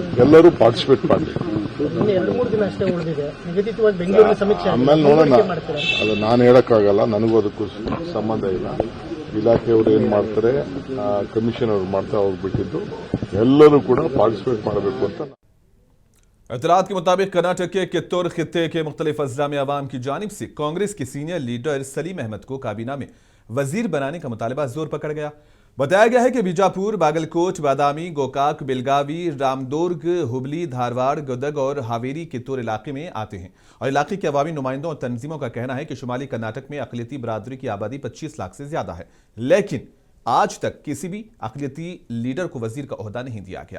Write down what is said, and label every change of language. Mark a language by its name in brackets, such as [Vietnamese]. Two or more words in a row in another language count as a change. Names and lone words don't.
[Kannada] ಎಲ್ಲರೂ ಪಾರ್ಟಿಸಿಪೇಟ್ ಮಾಡಲಿ. ಆಮೇಲೆ ನೋಡೋಣ, ಅದು ನಾನು ಹೇಳಕ್ಕಾಗಲ್ಲ, ನನಗೂ ಅದಕ್ಕೂ ಸಂಬಂಧ ಇಲ್ಲ. ಇಲಾಖೆಯವರು ಏನ್ ಮಾಡ್ತಾರೆ, ಕಮಿಷನ್ ಅವರು ಮಾಡ್ತಾರೆ, ಅವ್ರು ಬಿಟ್ಟಿದ್ದು. ಎಲ್ಲರೂ ಕೂಡ ಪಾರ್ಟಿಸಿಪೇಟ್ ಮಾಡಬೇಕು ಅಂತ। [Urdu] اطلاعات کے مطابق کرناٹک کے کتور خطے کے مختلف اضلاع میں عوام کی جانب سے کانگریس کے [English] senior leader [Urdu] سلیم احمد کو کابینہ میں وزیر بنانے کا مطالبہ زور پکڑ گیا. بتایا گیا ہے کہ بیجاپور، باگلکوٹ، بادامی، گوکاک، بیلگاوی، رامدرگ، ہبلی، دھارواڑ، گدگ اور ہاویری کتور علاقے میں آتے ہیں اور علاقے کے عوامی نمائندوں اور تنظیموں کا کہنا ہے کہ شمالی کرناٹک میں اقلیتی برادری کی آبادی 25 لاکھ سے زیادہ ہے، لیکن آج تک کسی بھی اقلیتی لیڈر کو وزیر کا عہدہ نہیں دیا گیا.